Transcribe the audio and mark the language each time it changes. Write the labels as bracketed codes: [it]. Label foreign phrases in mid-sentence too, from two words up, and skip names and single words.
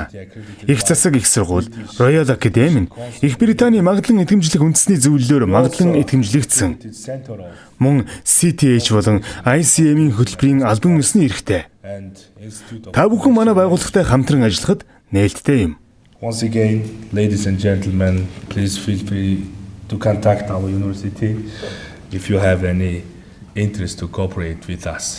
[mn] Их засаг их сургууль Royal Academy нь Их Британий магадлан идэвхжлэх үндэсний зөвлөлөөр магадлан идэвхжлэгдсэн. Мөн CTH болон ICM-ийн хөтөлбөрийн албан ёсны эрхтэй. Та бүхэн манай байгууллагатай хамтран ажиллахад нээлттэй юм. [en] Once again, ladies and gentlemen, please feel free to contact our university if you have any interest to cooperate with us.